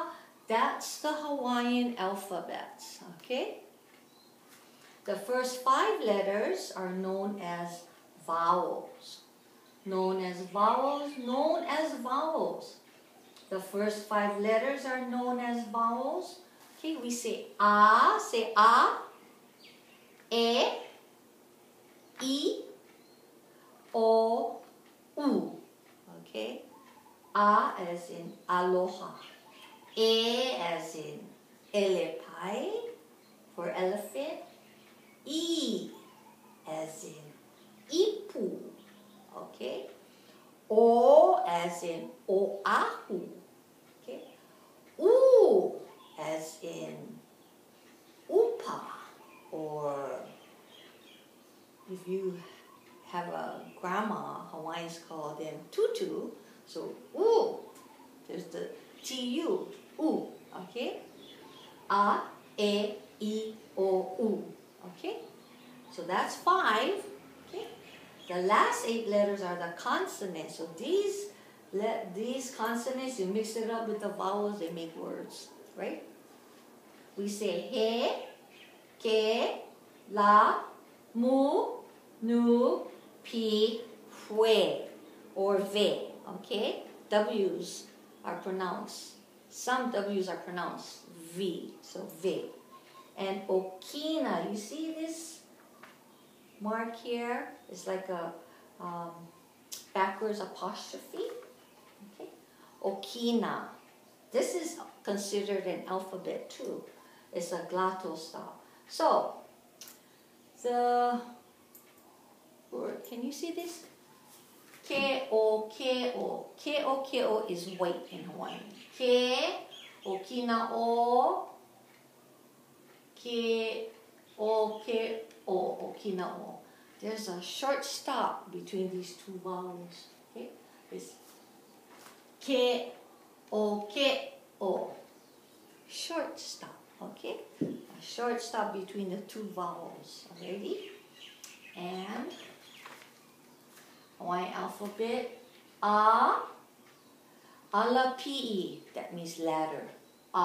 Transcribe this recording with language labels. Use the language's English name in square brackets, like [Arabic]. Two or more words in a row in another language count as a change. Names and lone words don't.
[English] That's the Hawaiian alphabets. Okay? The first 5 letters are known as vowels. Known as vowels, known as vowels. The first 5 letters are known as vowels. Okay, we say a, e, I, o, u. Okay? A as in aloha. E as in elepai for elephant. I as in ipu. Okay? O as in oahu. Okay? U as in upa, or if you have a grandma, Hawaiians call them tutu, so there's the tu, okay? A, e, I, o, u, okay? So that's 5, okay? The last 8 letters are the consonants. So these consonants, you mix it up with the vowels, they make words, right? We say he, ke, la, mu, nu, pi, hue, or ve, okay? W's are pronounced, some W's are pronounced V, so ve. And okina, you see this mark here? It's like a backwards apostrophe, okay? Okina. This is considered an alphabet too. It's a glottal style. So, Can you see this? K-O, K-O. K-O, K-O is white in Hawaiian. K-O-Kina-O. K-O, K-O, Okina-O. There's a short stop between these two vowels. Okay? It's K-O, K-O. Short stop. Okay? A short stop between the two vowels. Already? And Hawaiian alphabet, A, Ala-P-E, that means ladder, A.